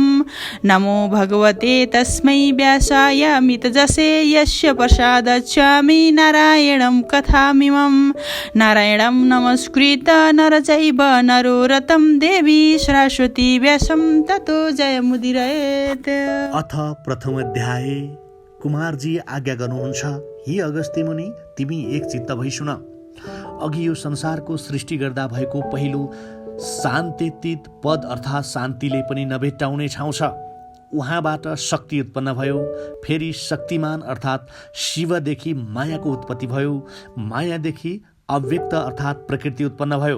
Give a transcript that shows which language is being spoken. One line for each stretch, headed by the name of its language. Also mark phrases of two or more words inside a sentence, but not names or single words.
Sanskrit: नमो भगवते तस्मै व्यासाय मितजसे यस्य प्रसादच्छामि नारायणं कथामिमम्। नारायणं नमस्कृत्य नरचैव नरोरतं देवी सरस्वती व्यासं ततो जयमुदीरयेत्। अथ प्रथम अध्याय।
Nepali: कुमारजी आज्ञा गर्नुहुन्छ, हे अगस्त्य मुनि, तिमी एक चित्त भई सुन। अघि यो संसारको सृष्टि गर्दा भएको पहिलो शान्तितीत पद अर्थात् शान्तिले पनि नभेट्टाउने ठाउँ छ। उहाँबाट शक्ति उत्पन्न भयो, फेरि शक्तिमान अर्थात् शिवदेखि मायाको उत्पत्ति भयो, मायादेखि अव्यक्त अर्थात् प्रकृति उत्पन्न भयो।